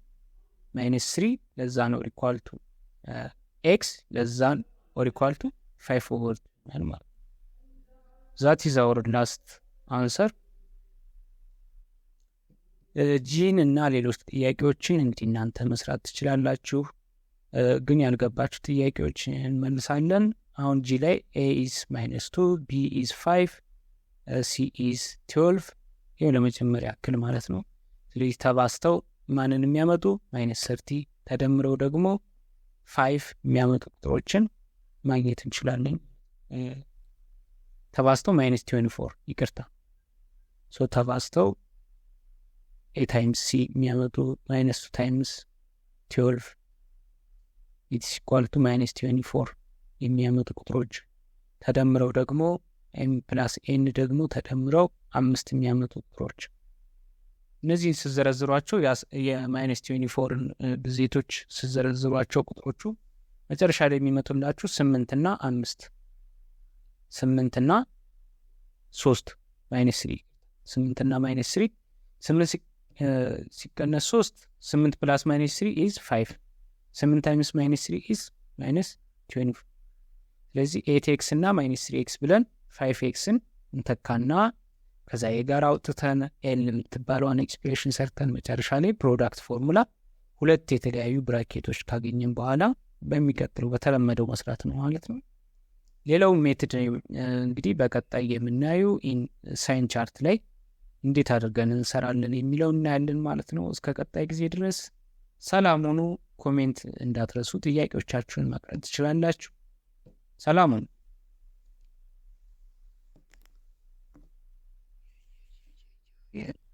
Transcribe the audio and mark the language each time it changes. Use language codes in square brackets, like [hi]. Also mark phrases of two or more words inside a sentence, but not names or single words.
[am] -3 ለዛ ነው [en] equal to [am] x ለዛ ነው [en] equal to [am] 5/2 ማለት ነው። [en] that is our last answer። [am] ጂን እና ሌሎች ጥያቄዎችን እንግዲህ እናንተ መስራት ትችላላችሁ፣ ግን ያልገባችሁ ጥያቄዎች እንመልሳለን። አሁን ጂ ላይ [en] a is -2 b is 5 c is 12 [am] ይሄው ለመጀመሪያ ያክል ማለት ነው። ስለዚህ ተባስተው ማንን የሚያመጡ -30 ተደምረው ደግሞ 5 የሚያመጡ ቁጥሮችን ማግኘት እንችላለን። ተባስተው -24 ይቅርታ ሶ ተባስተው [en] a times c [am] የሚያመጡ [en] -2 times 12 it's equal to -24 [am] የሚያመጡ ቁጥሮች ተደምረው ደግሞ [en] m plus n [am] ደግሞ ተደምረው 5 የሚያመጡ ቁጥሮች እነዚህን ስዘረዝሯቸው የ-24 ብዜቶች ስዘረዝሯቸው ቁጥሮቹ መጨረሻ ላይ የሚመጡላችሁ 8 እና 5 8 እና 3 -3 8 እና -3 8 ሲቀነስ 3 8 [en] plus -3 is 5 8 times -3 is -24 [am] ስለዚህ 8x እና -3x ብለን 5xን እንተካና ከዛ የጋራ አውጥተን l የምትባለውን ኤክስፕሬሽን ሰርተን መጨረሻ ላይ [en] product formula [am] ሁለት የተለያዩ ብራኬቶች ካገኘን በኋላ በሚቀጥለው በተለመደው መስራት ነው ማለት ነው። ሌላው ሜትድ እንግዲህ በቀጣይ የምናየው [en] sign chart [am] ላይ እንዴት አድርገን እንሰራለን የሚለው እናያለን ማለት ነው። እስከ ቀጣይ ጊዜ ድረስ ሰላም ሁኑ። ኮሜንት እንዳትረሱ፣ ጥያቄዎቻችሁን ማቅረብ ትችላላችሁ። ሰላም ሁኑ። Yeah.